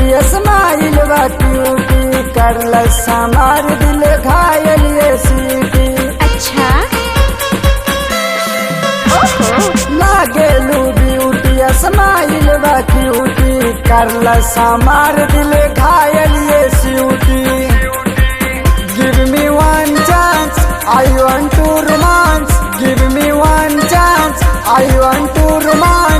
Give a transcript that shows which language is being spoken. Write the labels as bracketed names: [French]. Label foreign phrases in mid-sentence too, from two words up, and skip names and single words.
[Bhojpuri] स्माइल बा क्यूटी, करल समार दिल घायल ये सीटी। अच्छा लागेलू ब्यूटी स्माइल बा क्यूटी, करल समार दिल घायल ये सीटी। [English] Give me one chance I want to romance, give me one chance I want to romance.